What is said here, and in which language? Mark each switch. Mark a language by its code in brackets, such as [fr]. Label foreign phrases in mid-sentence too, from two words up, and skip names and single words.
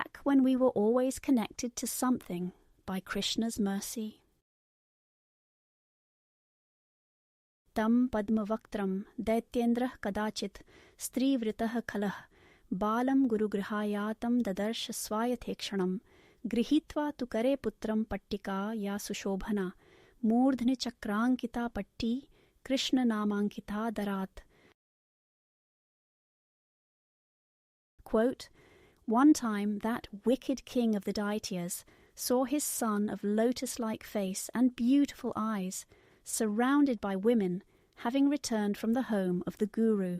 [en] when we were always connected to something by Krishna's mercy. [sa] तं पद्मवक्त्रं दैत्येन्द्र कदाचित् स्त्रीवृतः खलः बालं गुरुगृहायातं ददर्श स्वायतेक्षणम् गृहीत्वा तु करे पुत्रं पट्टिका या सुशोभना मूर्धनि चक्रांकिता पट्टी कृष्ण नामांकिता दरत्. [en] Quote, one time that wicked king of the Daityas saw his son of lotus-like face and beautiful eyes, surrounded by women, having returned from the home of the guru.